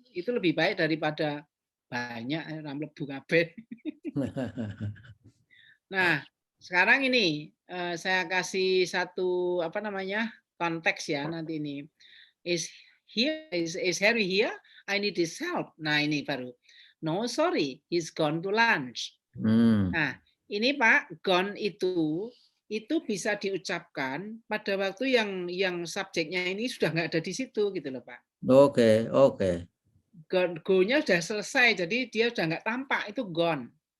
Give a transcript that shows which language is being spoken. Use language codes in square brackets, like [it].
[id] Itu lebih baik daripada banyak [jv] mlebu kabeh. [id] Nah, sekarang ini saya kasih satu konteks ya nanti ini. [en] Is Harry here? I need his help. [id] Nah, ini baru. [en] No, sorry, he's gone to lunch. [id] Nah, ini Pak, gone itu bisa diucapkan pada waktu yang subjeknya ini sudah nggak ada di situ gitu loh Pak. Oke. Go-nya sudah selesai, jadi dia sudah nggak tampak, itu gone.